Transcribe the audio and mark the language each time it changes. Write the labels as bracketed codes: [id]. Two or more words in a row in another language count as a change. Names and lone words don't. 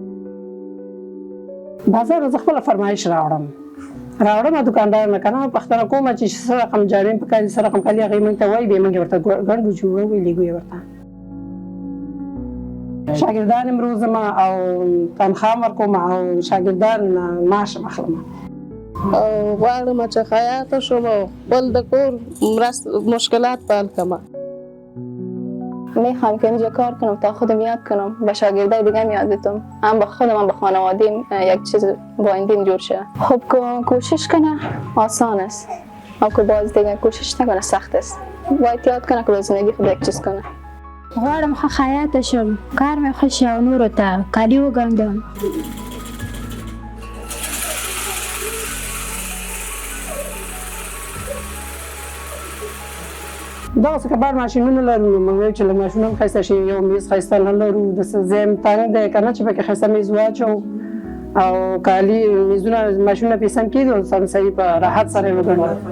[ps] بازار زه خپله فرمایش راوړم دوکاندار نه که نه پوښتنه کومه چې څه رقم جامې پکار دي، څه رقم کالي، هغوی موږ ته وایي، بیا موږ ورته ګنډو چې ولیږو یې ورته. شاګردان یې روزم او تنخوا هم ورکوم او شاګردان معاش هم اخلم. غواړم چې خیاطه شم او خپل د کور مشکلات به حل کړم. [fa] میخوام که اینجا کار کنم تا خودم یاد کنم، به شاگردای دیگه یاد بدم، هم به خودم هم به خانوادیم یک چیز با این دین جور شه. خب کوشش کنه آسان است، اما که باز دیگه کوشش نکنه سخت است. باید یاد کنه که به زندگی خود یک چیز کنه. [ps] غواړم ښه خیاطه شم، کار مې ښه شي او نورو ته کالي وګنډم. دغسې که بار ماشینونه لرو نو موږ وایو چې لږ ماشین هم ښایسته شي، یو میز ښایسته نه لرو، داسې ځای هم تنګ دی که نه چې پکې ښایسته میز واچوو او کالي میزونه ماشینونه پرې سم کېږي او سم صحیح په راحت سره یې وګنډو.